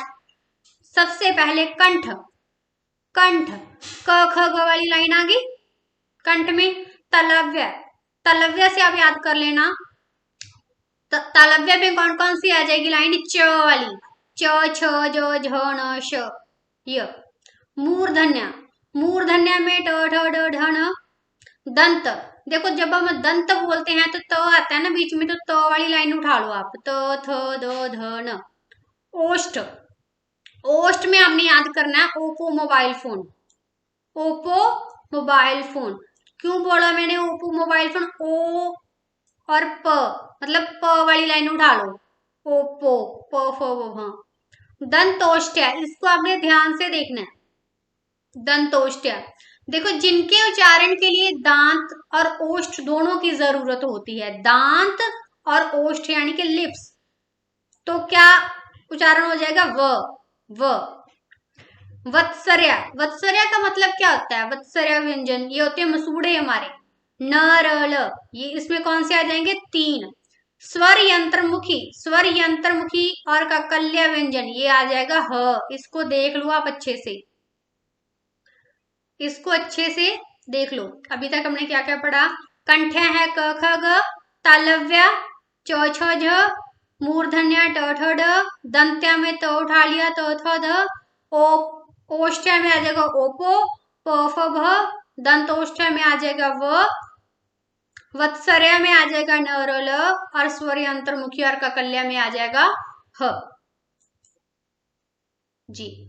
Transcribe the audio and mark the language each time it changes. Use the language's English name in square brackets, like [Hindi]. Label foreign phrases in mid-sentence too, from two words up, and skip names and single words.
[Hindi] सबसे पहले कंठ, कंठ क ख ग वाली लाइन आ गई कंठ में। तलव्य, तलव्य से आप याद कर लेना, तालव्य में कौन कौन सी आ जाएगी लाइन, च वाली, च छ ज झ न श य। मूर्धन्य, मूर्धन्य में ट ठ ड ढ न। दंत, देखो जब हम दंत बोलते हैं तो त आता है ना बीच में, तो त वाली लाइन उठा लो आप, त थ द ध न। ओष्ठ, ओष्ठ में आपने याद करना है ओप्पो मोबाइल फोन, ओप्पो मोबाइल फोन। क्यों बोला मैंने ओप्पो मोबाइल फोन, ओ और प, मतलब प वाली लाइन उठा लो, ओप्पो, प फ व भ। दंतोष्ठ्य, इसको आपने ध्यान से देखना है, दंतोष्ठ्य। देखो जिनके उच्चारण के लिए दांत और ओष्ठ दोनों की जरूरत होती है, दांत और ओष्ठ यानी कि लिप्स, तो क्या उच्चारण हो जाएगा, व। वत्सर्या, वत्सर्या का मतलब क्या होता है, वत्सर्या व्यंजन ये होते हैं मसूड़े हमारे, न र ल, ये इसमें कौन से आ जाएंगे, 3। स्वर यंत्रमुखी, स्वर यंत्रमुखी और ककल्य व्यंजन ये आ जाएगा ह, इसको देख लो आप अच्छे से, इसको अच्छे से देख लो। अभी तक हमने क्या क्या पढ़ा, कंठ्य है क ख ग, तालव्य च छ झ, मूर्धन्य ट ठ ड, दंत्या में त उठा लिया त थ ध, ओष्ठ्य में आ जाएगा ओपो, प फ भ, दंतोष्ठ्य में आ जाएगा व, वत्सर्या में आ जाएगा न र ल, और स्वर अंतर्मुखी और ककल्या में आ जाएगा ह जी।